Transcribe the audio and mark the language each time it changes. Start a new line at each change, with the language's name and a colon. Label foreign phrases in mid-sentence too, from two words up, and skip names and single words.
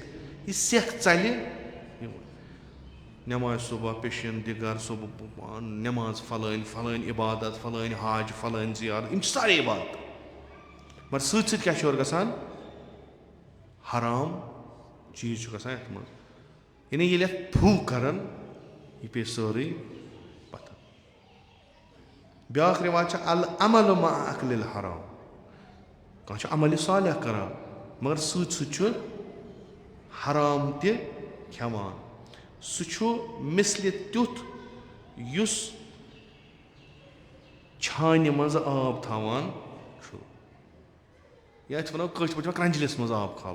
Kashmiri: یہِ سٮ۪کھ ژَلہِ نٮ۪مازِ صُبح پیشَن دِگر صُبح نٮ۪ماز پھلٲنۍ پھلٲنۍ عبادت پھلٲنۍ حاج پھلٲنۍ زیارت یِم چھِ سارے عبادت مگر سۭتۍ سۭتۍ کیٛاہ چھُ یورٕ گژھان حرام چیٖز چھُ گژھان یَتھ منٛز یعنی ییٚلہِ اَتھ پھوٗ کَران یہِ پیٚیہِ سٲرٕے پَتھر. بیٛاکھ رِواج چھِ
Arabic: العمل مع اکلِ الحرام
Kashmiri: کانٛہہ چھُ عملہِ صالح کَران مگر سۭتۍ سۭتۍ چھُ حرام تہِ کھٮ۪وان. سُہ چھُ مِثلہِ تیُتھ یُس چھانہِ منٛز آب تھاوان چھُ یا أسۍ وَنو کٲشِر پٲٹھۍ کرٛنٛجلِس منٛز آب کھالُن.